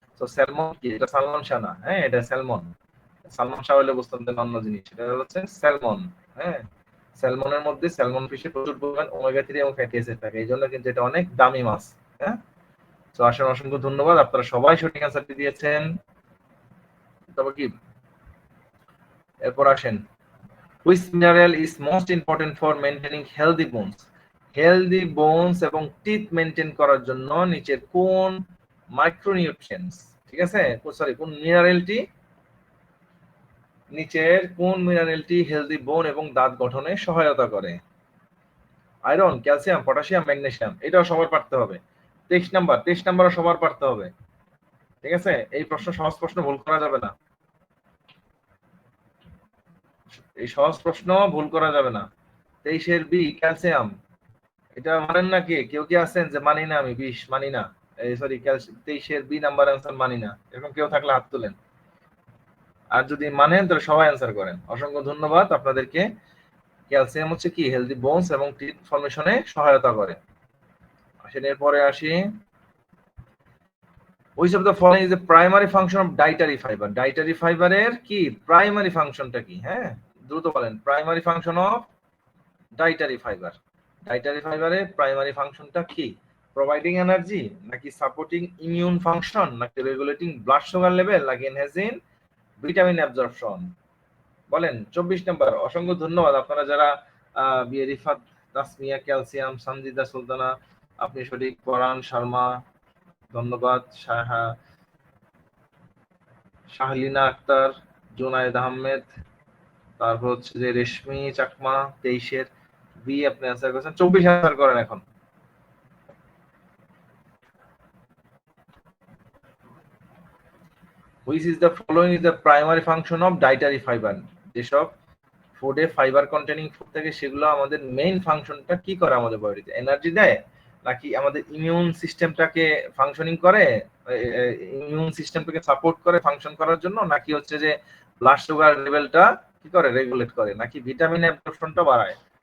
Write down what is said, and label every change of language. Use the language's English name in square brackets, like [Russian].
[Bangla] তো স্যালমন কি, এটা সালমন শাহ না, হ্যাঁ এটা স্যালমন। সালমন শাহ হলে বুঝতাম যে অন্য জিনিস, এটা হচ্ছে স্যালমন। হ্যাঁ, স্যালমনের মধ্যে, স্যালমন ফিশে প্রচুর পরিমাণ ওমেগা 3 এবং ফ্যাটি অ্যাসিড থাকে, এই জন্য কিন্তু এটা অনেক দামি মাছ। হ্যাঁ, তো আসলে অসংখ্য ধন্যবাদ, আপনারা সবাই সঠিক অ্যান্সারটি দিয়েছেন। তবে কি, এরপর আসেন, [English] which mineral is most important for maintaining healthy bones? [Bangla] Healthy bones এবং টিথ মেইনটেইন করার জন্য নিচের কোন মাইক্রোনিউট্রিয়েন্টস, ঠিক আছে, সরি, কোন মিনারেলটি, নিচের কোন মিনারেলটি হেলদি বোন এবং দাঁত গঠনে সহায়তা করে? Iron, calcium, potassium, magnesium. এটাও সবার পারতে হবে। 23 নাম্বারও সবার পারতে হবে। ঠিক আছে, এই প্রশ্ন সহজ প্রশ্ন, ভুল করা যাবে না, এই সহজ প্রশ্ন ভুল করা যাবে না। 23-এর বি, ক্যালসিয়াম, এটা মানেন না কে, কেউ কি আছেন যে মানি না আমি 20 মানি না, এই সরি 23-এর বি নাম্বার অ্যান্সার মানি না, এরকম কেউ থাকলে হাত তোলেন। আর যদি মানেন তাহলে সবাই অ্যান্সার করেন। অসংখ্য ধন্যবাদ আপনাদেরকে। ক্যালসিয়াম হচ্ছে কি, হেলদি বোনস এবং টিথ ফর্মেশনে সহায়তা করে। আসেন এরপরে আসি, [English] which of the following is the primary function of dietary fiber? [Bangla] ডাইটারি ফাইবারের কি প্রাইমারি ফাংশনটা কি? হ্যাঁ, দ্রুত বলেন, প্রাইমারি ফাংশন অফ ডাইটারি ফাইবার, ডাইটারি ফাইবারের প্রাইমারি ফাংশনটা কি? প্রোভাইডিং এনার্জি, নাকি সাপোর্টিং ইমিউন ফাংশন, নাকি রেগুলেটিং ব্লাড সুগার লেভেল, নাকি এনহ্যান্সিং ভিটামিন অ্যাবজর্পশন? বলেন। 24 নাম্বার, অসংখ্য ধন্যবাদ আপনারা যারা বিয়ে রিফাত, তাসমিয়া, ক্যালসিয়াম, সঞ্জিদা সুলতানা, আপনি সঠিক, পরান শর্মা, ধন্যবাদ, শাহলিনা আক্তার, জুনায়েদ আহমেদ, তারপর হচ্ছে যে রেশমি চাকমা। 23-এর বি আপনি অ্যান্সার করেছেন, 24 অ্যান্সার করেন এখন। [English] Which is the following is the primary function of dietary fiber? [Bangla] যেসব ফুডে ফাইবার কন্টেনিং ফুড থাকে সেগুলো আমাদের মেইন ফাংশনটা কি করে আমাদের বডিতে? এনার্জি দেয়, নাকি আমাদের ইমিউন সিস্টেমটাকে ফাংশনিং করে, ইমিউন সিস্টেমটাকে সাপোর্ট করে ফাংশন করার জন্য, নাকি হচ্ছে যে ব্লাড সুগার লেভেলটা কি করে, রেগুলেট করে, নাকি ভিটামিন অ্যাবজর্পশনটা বাড়ায়?